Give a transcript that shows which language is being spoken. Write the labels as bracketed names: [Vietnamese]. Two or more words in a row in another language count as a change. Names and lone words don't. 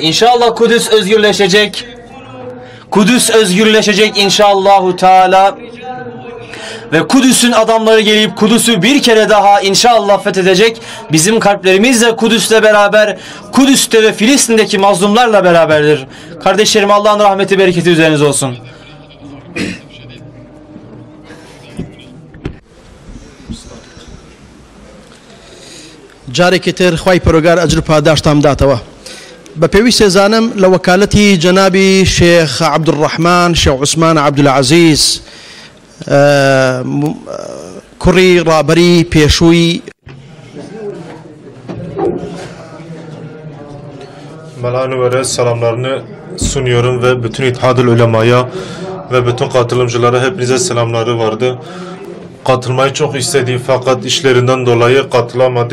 [Turkish] İnşallah Kudüs özgürleşecek. Kudüs özgürleşecek [Arabic] إن شاء الله تعالى. [Turkish] Ve Kudüs'ün adamları gelip Kudüs'ü bir kere daha inşallah fethedecek. Bizim kalplerimiz de Kudüs'le beraber, Kudüs'te ve Filistin'deki mazlumlarla beraberdir. Kardeşlerim, Allah'ın rahmeti, bereketi üzerinize olsun. [Central Kurdish] جارێکی تر خی پەرۆگار ئەجر پاداشتام داتەوە بە پێویست سێزانم لە وەکالەتی جەنابی شێخ عەبدوڕەحمان شێخ عوسمان عەبدولعەزیز کوڕی ڕابەری پێشووی [Turkish] Mela Nuvere selamlarını sunuyorum ve bütün İttihad-ül Ulema'ya ve bütün katılımcılara hepinize selamları vardı. katılmayı çok istediği fakat işlerinden dolayı katılamadı.